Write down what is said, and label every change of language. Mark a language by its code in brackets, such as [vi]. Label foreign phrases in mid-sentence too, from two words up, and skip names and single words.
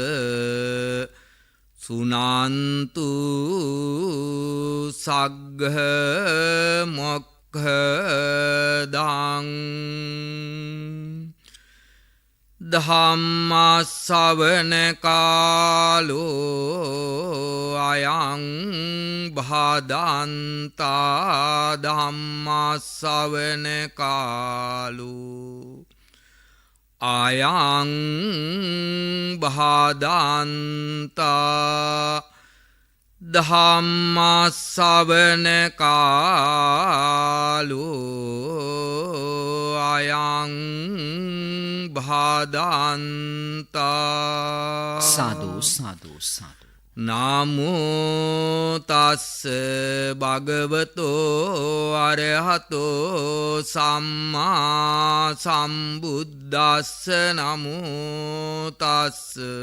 [pi] සුනන්තු සග්ග මොක්ඛදං ධම්මස්සවන කාලෝ අයං භදන්තා ධම්මස්සවන කාලෝ අයං භදන්තා ධම්මස්සවන කාලෝ අයං භදන්තා සාදු සාදු සාදු නමෝ තස්ස භගවතෝ අරහතෝ සම්මා සම්බුද්දස්ස නමෝ තස්ස